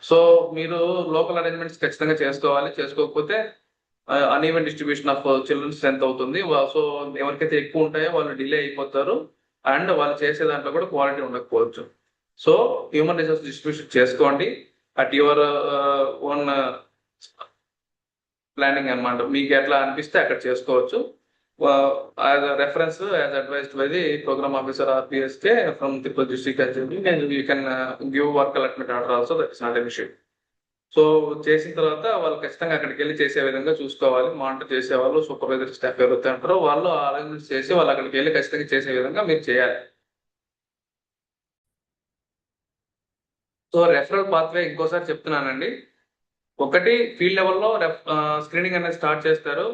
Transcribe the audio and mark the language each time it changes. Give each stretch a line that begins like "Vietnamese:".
Telugu: So మీరు local arrangements ఖచ్చితంగా చేసుకోవాలి. చేసుకోకపోతే
English: uneven distribution of children strength
Telugu: అవుతుంది. సో ఎవరికైతే ఎక్కువ ఉంటాయో వాళ్ళు డిలే అయిపోతారు అండ్ వాళ్ళు చేసే దాంట్లో కూడా క్వాలిటీ ఉండకపోవచ్చు. సో హ్యూమన్ రిసోర్స్ డిస్ట్రిబ్యూషన్ చేసుకోండి
English: at your own planning
Telugu: అన్నమాట. మీకు ఎట్లా అనిపిస్తే అక్కడ చేసుకోవచ్చు.
English: as a reference, as advised by the program officer RPSK from Tirupati district, and you can give work allotment order also. That is not an issue.
Telugu: So చేసిన తర్వాత వాళ్ళు ఖచ్చితంగా అక్కడికి వెళ్ళి చేసే విధంగా చూసుకోవాలి. మానిటర్ చేసే వాళ్ళు, సూపర్వైజర్ స్టాఫ్ ఎవరైతే ఉంటారో వాళ్ళు అరేంజ్మెంట్స్ చేసి వాళ్ళు అక్కడికి వెళ్ళి ఖచ్చితంగా చేసే విధంగా మీరు చేయాలి. సో రెఫరల్ పాత్వే ఇంకోసారి చెప్తున్నానండి. ఒకటి ఫీల్డ్ లెవెల్లో స్క్రీనింగ్ అనేది స్టార్ట్ చేస్తారు.